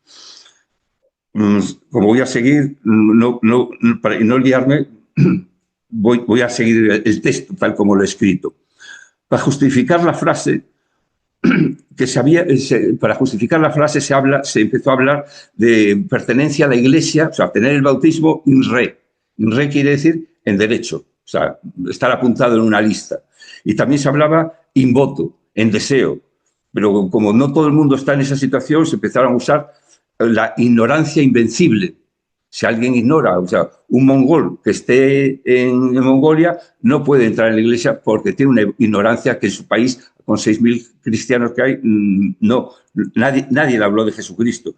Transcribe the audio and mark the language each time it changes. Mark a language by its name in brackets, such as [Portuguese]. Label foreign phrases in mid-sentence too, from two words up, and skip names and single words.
[Spanish] Como voy a seguir, para no liarme, voy a seguir el texto tal como lo he escrito. Para justificar la frase, para justificar la frase se empezó a hablar de pertenencia a la Iglesia, o sea, tener el bautismo [Latin] in re. In re [Spanish] quiere decir en derecho, o sea, estar apuntado en una lista. Y también se hablaba [Latin] in voto, [Spanish] en deseo. Pero como no todo el mundo está en esa situación, se empezaron a usar la ignorancia invencible. Si alguien ignora, o sea, un mongol que esté en Mongolia no puede entrar en la iglesia porque tiene una ignorancia que en su país, con 6.000 cristianos que hay, no, nadie le habló de Jesucristo.